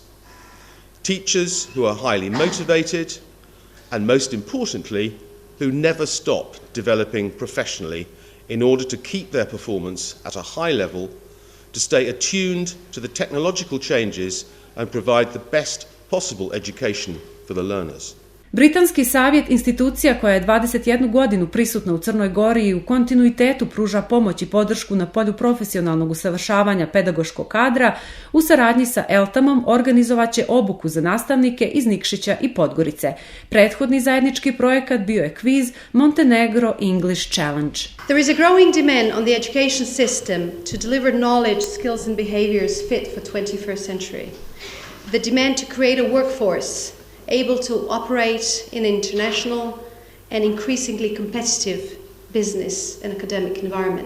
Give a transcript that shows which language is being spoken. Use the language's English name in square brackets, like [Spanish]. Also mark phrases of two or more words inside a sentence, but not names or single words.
[English] Teachers who are highly motivated and, most importantly, who never stop developing professionally in order to keep their performance at a high level, to stay attuned to the technological changes and provide the best possible education for the learners. [Serbian] Britanski savjet, institucija koja je 21 godinu prisutna u Crnoj Gori i u kontinuitetu pruža pomoć i podršku na polju profesionalnog usavršavanja pedagoškog kadra, u saradnji sa Eltamom organizovaće obuku za nastavnike iz Nikšića i Podgorice. Prethodni zajednički projekat bio je kviz Montenegro English Challenge. [English] There is a growing demand on the education system to deliver knowledge, skills and behaviors fit for 21st century. The demand to create a workforce able to operate in an international and increasingly competitive business and academic environment.